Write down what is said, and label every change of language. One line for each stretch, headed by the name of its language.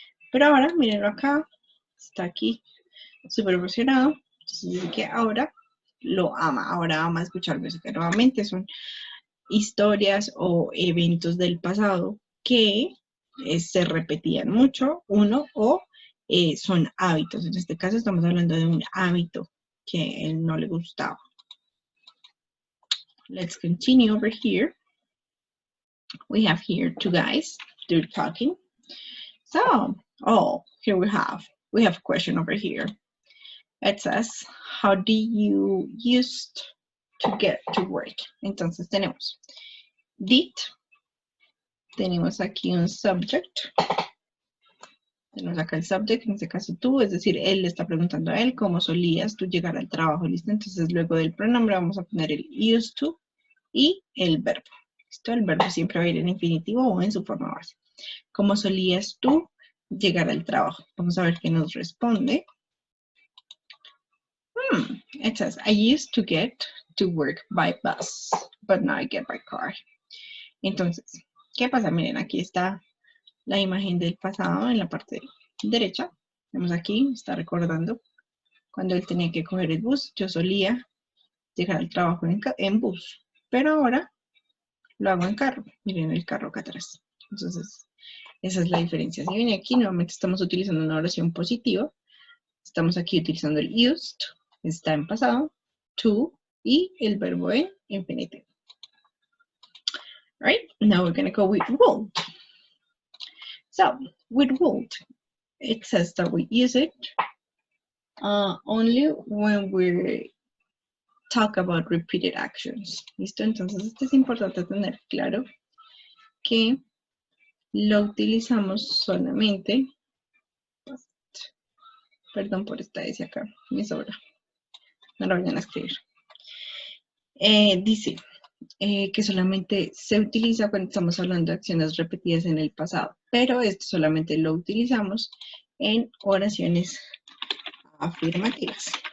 Spanish: Pero ahora, mírenlo acá, está aquí súper emocionado, entonces dice que ahora lo ama, ahora ama escuchar música. Nuevamente son historias o eventos del pasado que se repetían mucho, uno, o son hábitos. En este caso estamos hablando de un hábito que él no le gustaba.
English: Let's continue over here. We have here two guys, they're talking. So, oh, here we have a question over here. It says, how do you used to get to work?
Spanish: Entonces tenemos did, tenemos aquí un subject, tenemos acá el subject, en este caso tú, es decir, él le está preguntando a él cómo solías tú llegar al trabajo, ¿listo? Entonces luego del pronombre vamos a poner el used to y el verbo. ¿Listo? El verbo siempre va a ir en infinitivo o en su forma base. ¿Cómo solías tú llegar al trabajo? Vamos a ver qué nos responde.
English: It says, I used to get to work by bus, but now I get by car.
Spanish: Entonces, ¿qué pasa? Miren, aquí está la imagen del pasado en la parte derecha. Vemos aquí, está recordando cuando él tenía que coger el bus. Yo solía llegar al trabajo en bus, pero ahora lo hago en carro. Miren el carro acá atrás. Entonces, esa es la diferencia. Si viene aquí, nuevamente estamos utilizando una oración positiva. Estamos aquí utilizando el used, está en pasado, to, y el verbo en infinitivo.
English: Right? Now we're going to go with would. So, with would, it says that we use it only when we talk about repeated actions.
Spanish: ¿Listo? Entonces, esto es importante tener claro que lo utilizamos solamente. Perdón por esta S acá, me sobra. No lo vayan a escribir. Dice que solamente se utiliza cuando estamos hablando de acciones repetidas en el pasado, pero esto solamente lo utilizamos en oraciones afirmativas.